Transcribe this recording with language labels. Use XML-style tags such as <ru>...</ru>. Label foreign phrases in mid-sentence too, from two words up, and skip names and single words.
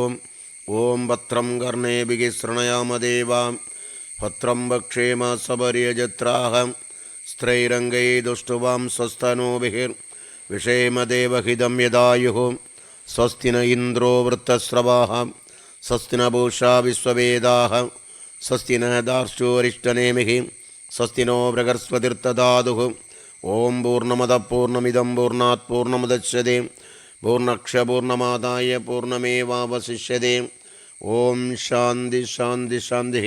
<sa>ॐ भद्रं कर्णेभिः शृणुयाम देवाः भद्रं पश्येम यजत्राः स्थिरैरङ्गैस्तुष्टुवांसः स्वस्तनूभिर् व्यशेम देवहितं यदायुः. स्वस्ति न इन्द्रो वृद्धश्रवाः स्वस्ति नः पूषा विश्ववेदाः स्वस्ति नस्तार्क्ष्यो अरिष्टनेमिः स्वस्ति नो बृहस्पतिर्दधातु. ॐ पूर्णमदः पूर्णमिदं पूर्णात् पूर्णमुदच्यते पूर्णस्य पूर्णमादाय पूर्णमेवावशिष्यते. ॐ शान्तिः शान्तिः शान्तिः.</sa>